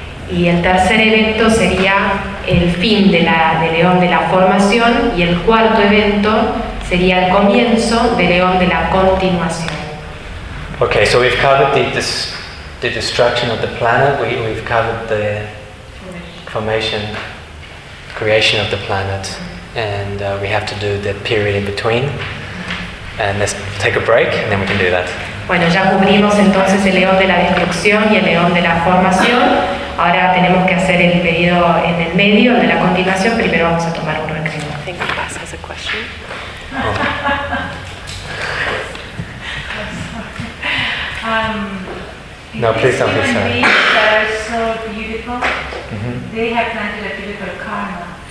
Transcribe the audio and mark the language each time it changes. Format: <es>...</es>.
<es>Y el tercer evento sería el fin de la del eón de la formación, y el cuarto evento sería el comienzo del eón de la continuación.</es> <en>Okay, so we've covered the destruction of the planet. We've covered the formation, creation of the planet. And we have to do the period in between. And let's take a break, and then we can do that.</en> <es>Bueno, ya cubrimos entonces el león de la destrucción y el león de la formación. Ahora tenemos que hacer el pedido en el medio, el de la continuación. Primero vamos a tomar un recreo.</es> <en>I think Paz has a question. Oh. No, please don't be sorry. These human beings that are so beautiful, they have planted a beautiful karma.</en>